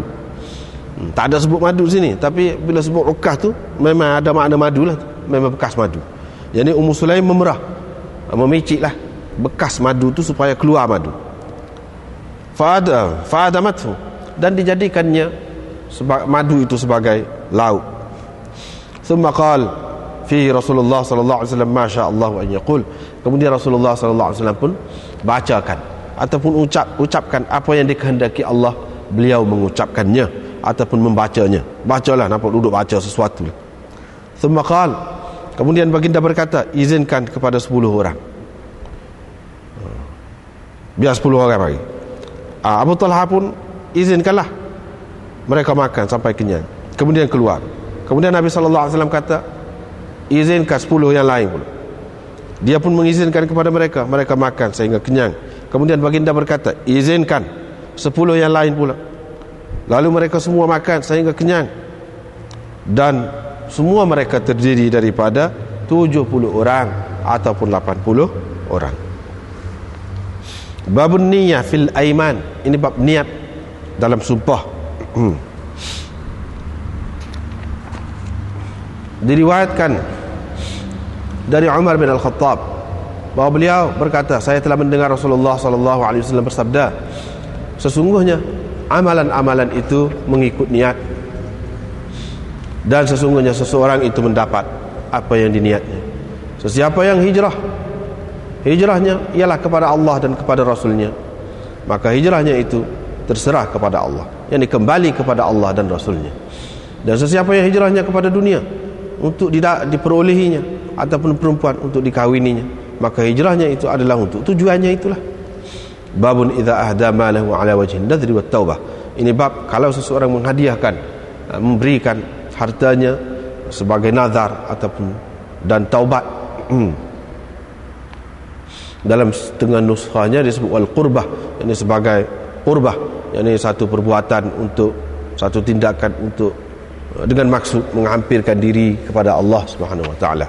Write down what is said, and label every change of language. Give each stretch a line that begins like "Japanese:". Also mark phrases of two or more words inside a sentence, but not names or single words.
Malay: Tak ada sebut madu sini, tapi bila sebut ukkah tu memang ada makna madu lah, memang bekas madu. Jadi Ummu Sulaim memerah, memicik lah bekas madu tu supaya keluar madu. Fa'adamathu, dan dijadikannya madu itu sebagai lauk.
Arabic: ثم قال فيه رسول الله صلى الله عليه وسلم ما شاء الله أن يقول.
Malay: Kemudian
Arabic: رسول الله صلى الله عليه وسلم
Malay: pun bacakan ataupun ucapkan apa yang dikehendaki Allah, beliau mengucapkannya ataupun membacanya. Bacalah, nampak duduk baca sesuatu.
Arabic: ثم قال,
Malay: kemudian baginda berkata, izinkan kepada 10 orang. Biar 10 orang bagi. Abu Talha pun izinkanlah mereka makan sampai kenyang, kemudian keluar. Kemudian Nabi
Arabic: صلى الله عليه وسلم
Malay: kata, izinkan 10 yang lain pula. Dia pun mengizinkan kepada mereka, mereka makan sehingga kenyang. Kemudian baginda berkata, izinkan 10 yang lain pula. Lalu mereka semua makan sehingga kenyang, dan semua mereka terdiri daripada 70 orang ataupun 80 orang.
Arabic: باب النية في الأيمان,
Malay: ini bab niat dalam sumpah. Diriwayatkan dari Umar bin Al-Khattab bahawa beliau berkata, saya telah mendengar Rasulullah SAW bersabda, sesungguhnya amalan-amalan itu mengikut niat, dan sesungguhnya seseorang itu mendapat apa yang diniatnya. Sesiapa yang hijrahnya ialah kepada Allah dan kepada Rasulnya, maka hijrahnya itu terserah kepada Allah, yang kembali kepada Allah dan Rasulnya. Dan sesiapa yang hijrahnya kepada dunia untuk diperolehinya, ataupun perempuan untuk dikawininya, maka hijrahnya itu adalah untuk tujuannya itulah.
Arabic: باب إذا أهدى ماله على وجه النذر والتوبة.
Malay: Ini bab kalau seseorang menghadiahkan, memberikan hartanya sebagai nazar ataupun dan taubat. Dalam setengah nuskhanya disebut
Arabic: والقربة,
Malay: ini sebagai qurbah, yakni satu perbuatan untuk satu tindakan untuk dengan maksud menghampirkan diri kepada
Arabic: الله سبحانه وتعالى.